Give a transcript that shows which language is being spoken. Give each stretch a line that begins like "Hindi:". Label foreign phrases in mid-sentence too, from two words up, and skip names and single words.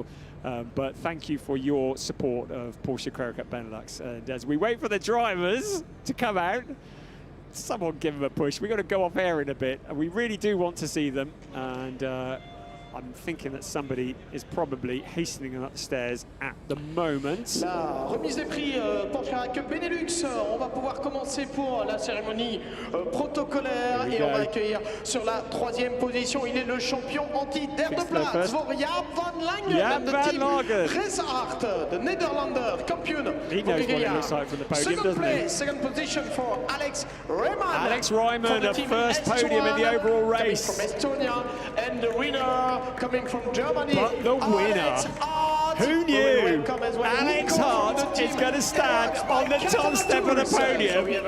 English: But thank you for your support of Porsche Carrera Cup Benelux. And as we wait for the drivers to come out, someone give them a push. We've got to go off air in a bit, and we really do want to see them. And I'm thinking that somebody is probably hastening up the stairs at the moment.
French: La remise des prix Porsche Carrera Cup Benelux. On va pouvoir commencer pour la cérémonie protocolaire et on va accueillir sur la 3e position. Il est le champion en titre
Dutch: derde plaats voor Jaap van Langen. De team Resart, de Nederlander, kampioen.
English: He knows what it looks like from the podium, doesn't he? Second position for Alex Reimann. Alex Reimann, the first podium in the overall race. From Estonia, and the winner coming from Germany. But the winner, who knew? Alex Hart is going to stand on the top step of the podium.